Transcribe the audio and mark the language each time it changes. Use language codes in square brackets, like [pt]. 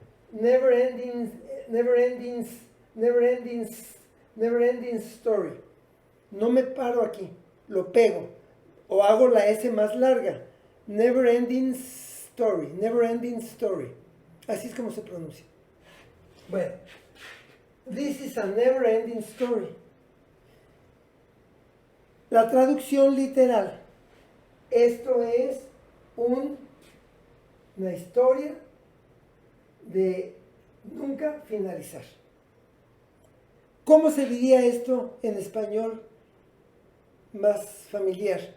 [en] Never ending story. [es] No me paro aquí, lo pego. O hago la S más larga. [en] Never ending story. [es] Así es como se pronuncia. [en] Bueno, this is a never ending story. [es] La traducción literal. Esto es una historia de nunca finalizar. ¿Cómo se diría esto en español más familiar?